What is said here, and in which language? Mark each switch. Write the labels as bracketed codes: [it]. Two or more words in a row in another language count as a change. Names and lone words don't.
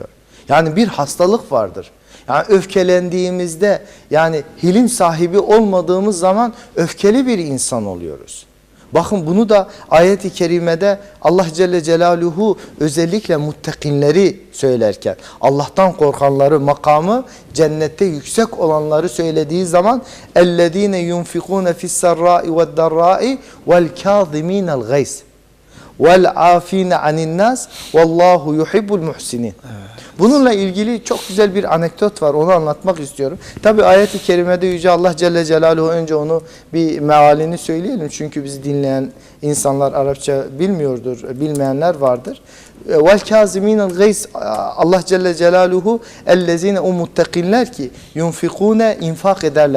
[tr] Yani bir hastalık vardır. Yani öfkelendiğimizde, yani hilim sahibi olmadığımız zaman öfkeli bir insan oluyoruz. Bakın bunu da ayet-i kerimede Allah [ar] جل جلاله [tr] özellikle muttakinleri söylerken, Allah'tan korkanları, makamı cennette yüksek olanları söylediği zaman [ar] اَلَّذ۪ينَ يُنْفِقُونَ فِي السَّرَّاءِ وَالدَّرَّاءِ وَالْكَاظِم۪ينَ الْغَيْسِ وَالْعَاف۪ينَ عَنِ النَّاسِ وَاللّٰهُ يُحِبُّ الْمُحْسِنِينَ. [tr] Bununla ilgili çok güzel bir anekdot var. Onu anlatmak istiyorum. Tabi ayet-i kerimede Yüce Allah [ar] جل جلاله, [tr] önce onu bir mealini söyleyelim. Çünkü bizi dinleyen insanlar Arapça bilmiyordur. Bilmeyenler vardır. [ar] والكاظمين الغيظ, [tr] Allah [ar] جل جلاله [tr] ellezîne, o muttakinler ki yunfikûne, infak ederler.